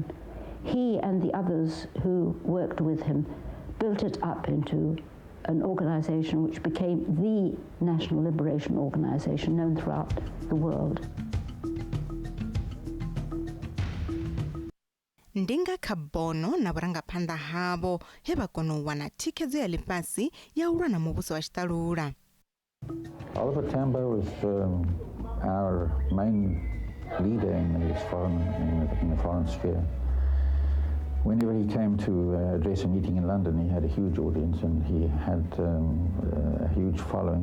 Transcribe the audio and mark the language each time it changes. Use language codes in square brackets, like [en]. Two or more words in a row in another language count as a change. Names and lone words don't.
[en] He and the others who worked with him built it up into an organization which became the National Liberation Organization known throughout the world. [ve] Ndinga kabono na vurangaphanḓa havo he va kona u wana thikhedzo ya ḽifhasi ya u lwa na muvhuso wa tshiṱalula. [en] Oliver Tambo was our main leader in the foreign sphere. Whenever he came to address a meeting in London, he had a huge audience and he had a huge following.